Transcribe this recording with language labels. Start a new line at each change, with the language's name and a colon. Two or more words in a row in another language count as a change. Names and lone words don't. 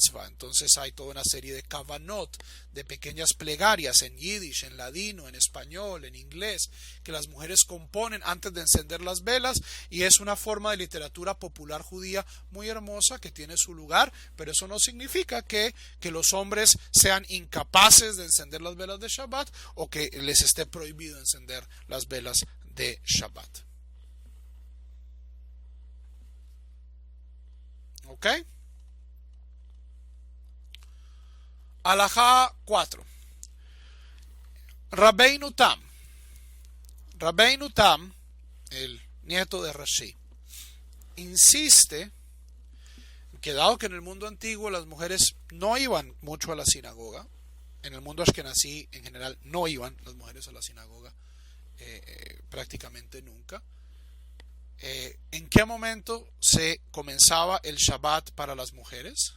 Spanish: Entonces hay toda una serie de kavanot, de pequeñas plegarias en yiddish, en ladino, en español, en inglés, que las mujeres componen antes de encender las velas, y es una forma de literatura popular judía muy hermosa que tiene su lugar, pero eso no significa que los hombres sean incapaces de encender las velas de Shabbat o que les esté prohibido encender las velas de Shabbat. ¿Ok? Alajá 4. Rabbeinu Tam. Rabbeinu Tam, el nieto de Rashi, insiste que dado que en el mundo antiguo las mujeres no iban mucho a la sinagoga, en el mundo ashkenazí en general no iban las mujeres a la sinagoga prácticamente nunca, ¿en qué momento se comenzaba el Shabbat para las mujeres?